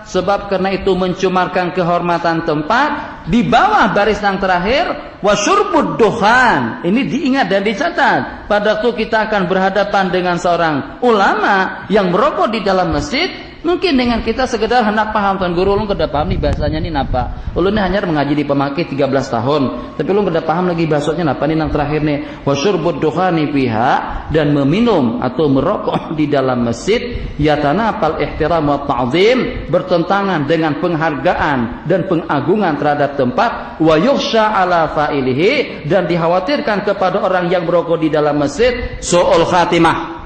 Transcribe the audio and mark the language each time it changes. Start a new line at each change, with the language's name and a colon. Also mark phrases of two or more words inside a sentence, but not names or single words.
Indonesian: Sebab karena itu mencemarkan kehormatan tempat. Di bawah baris yang terakhir,
Arabic: وشرب الدخان.
Indonesian: Ini diingat dan dicatat. Pada waktu kita akan berhadapan dengan seorang ulama yang merokok di dalam masjid, mungkin dengan kita sekedar hendak paham,
Banjar: Tuan Guru, lu kada paham nih bahasanya ini napa. Ulun ni hanya mengaji di Pemaki 13 tahun, tapi lu kada paham lagi bahasanya napa nih yang terakhir nih.
Arabic: وشرب الدخان فيها,
Indonesian: dan meminum atau merokok di dalam masjid,
Arabic: يتنافى الاحترام و التعظيم,
Indonesian: bertentangan dengan penghargaan dan pengagungan terhadap tempat,
Arabic: و يخشى على فاعله,
Indonesian: dan dikhawatirkan kepada orang yang merokok di dalam masjid
Arabic: سوء الخاتمة.